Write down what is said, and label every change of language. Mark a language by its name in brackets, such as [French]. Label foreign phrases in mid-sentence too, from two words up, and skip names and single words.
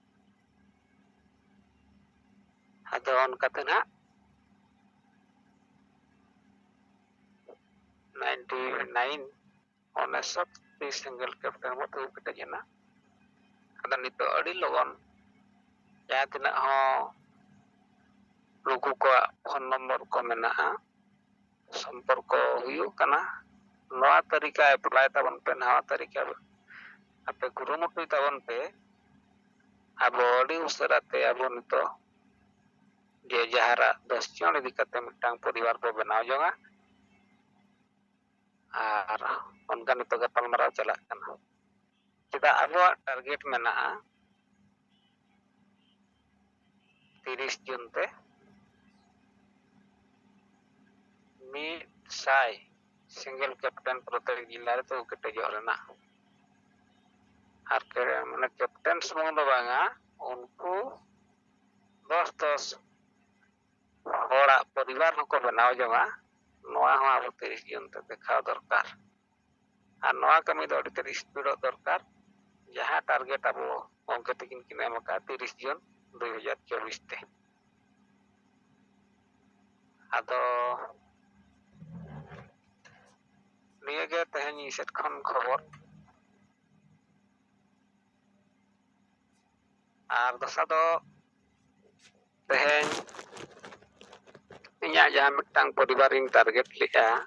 [Santali] ᱟᱫᱚ ᱚᱱᱠᱟᱛᱮ ᱱᱟᱦᱟᱜ 99 [English] single captain [Santali] ᱵᱚ ᱛᱤᱸᱜᱩ ᱠᱮᱴᱮᱡ ᱮᱱᱟ ᱟᱫᱚ ᱱᱤᱛᱚᱜ ᱟᱹᱰᱤ ᱞᱚᱜᱚᱱ ᱡᱟᱦᱟᱸ ᱛᱤᱱᱟᱹᱜ ᱦᱚᱸ ᱱᱩᱠᱩ ᱠᱚᱣᱟᱜ [English] phone number [Santali] ᱠᱚ ᱢᱮᱱᱟᱜᱼᱟ ᱥᱚᱢᱯᱚᱨᱠᱚ ᱦᱩᱭᱩᱜ ᱠᱟᱱᱟ ᱱᱚᱣᱟ ᱛᱟᱹᱨᱤᱠᱟ ᱮᱯᱞᱟᱭ ᱛᱟᱵᱚᱱ ᱯᱮ ᱱᱚᱣᱟ ᱛᱟᱹᱨᱤᱠᱟ ape kurumutuy tabon pe abo adi usarate abo nito je jahara 10 jon idi kate mitang poribar bo benaw jonga ar onka nito gapalmarao chalak kana chedak abuak target mena'a 30 Jun te mid sai [English] single captain [Santali] protek jila itu ketejo rena ar ke mane captain sumong do banga unku 10 horak poribar hoko benaw jonga noa hon abo 30 Jun te dekhaw dorkar ar noa kami do adi teri speed dorkar jaha target abo ongke tikin kina emaka 30 Jun 2024 te ado niya ge tehen iset khon khobor ar dosa do tehen inya jaha mitang poribar ing target lea